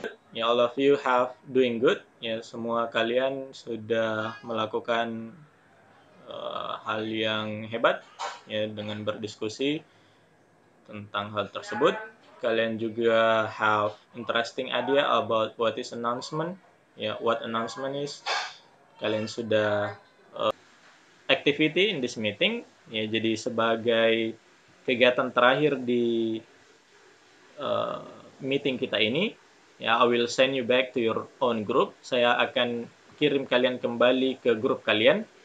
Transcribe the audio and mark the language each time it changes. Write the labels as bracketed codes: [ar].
[en] ya, all of you have doing good. [id] Ya, semua kalian sudah melakukan hal yang hebat ya, dengan berdiskusi tentang hal tersebut. Kalian juga [en] have interesting idea about what is announcement. Ya, what announcement is. [id] Kalian sudah [en] activity in this meeting. [id] Ya, jadi sebagai kegiatan terakhir di meeting kita ini, [en] Ya, I will send you back to your own group. [id] Saya akan kirim kalian kembali ke grup kalian.